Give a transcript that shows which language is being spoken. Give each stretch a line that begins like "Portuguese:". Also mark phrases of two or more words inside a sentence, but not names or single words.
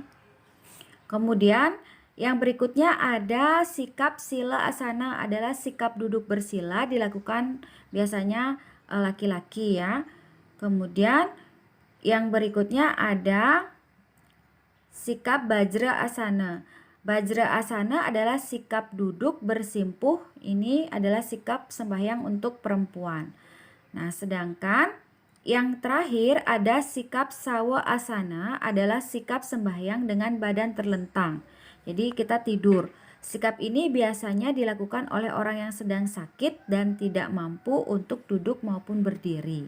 Indonesian: Kemudian yang berikutnya ada sikap sila asana, adalah sikap duduk bersila, dilakukan biasanya laki-laki ya. Kemudian yang berikutnya ada sikap bajra asana. Bajra asana adalah sikap duduk bersimpuh, ini adalah sikap sembahyang untuk perempuan. Nah, sedangkan yang terakhir ada sikap sawa asana, adalah sikap sembahyang dengan badan terlentang. Jadi kita tidur. Sikap ini biasanya dilakukan oleh orang yang sedang sakit dan tidak mampu untuk duduk maupun berdiri.